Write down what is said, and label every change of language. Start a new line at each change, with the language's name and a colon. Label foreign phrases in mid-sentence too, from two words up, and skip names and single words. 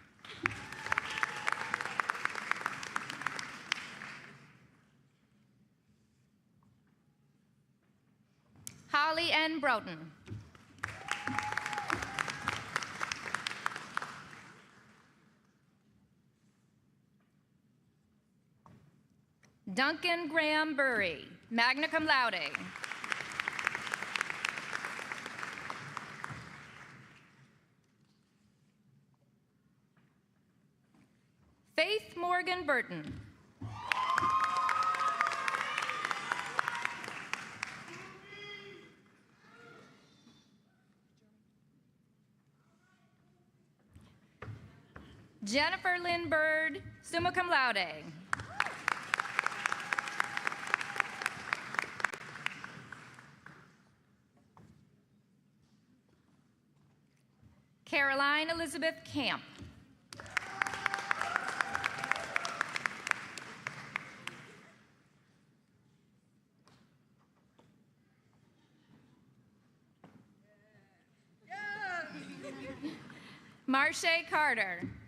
English: Holly N. Broughton. Duncan Graham Burry,
Latin: magna cum laude.
English: Faith Morgan Burton. Jennifer Lynn Bird,
Latin: summa cum laude.
English: Caroline Elizabeth Camp. Marche Carter.